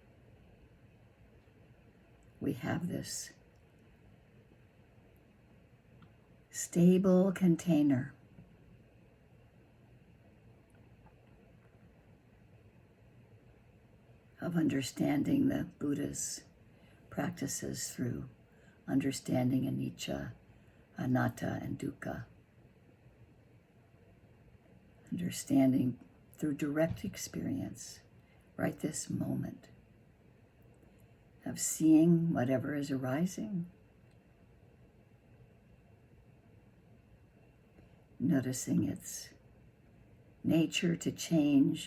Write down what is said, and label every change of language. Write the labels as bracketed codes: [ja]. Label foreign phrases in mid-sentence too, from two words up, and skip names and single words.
[en] We have this stable container of understanding the Buddha's practices through understanding [pi] anicca, anatta, [en] and dukkha. Understanding through direct experience, right this moment, of seeing whatever is arising, noticing its nature to change.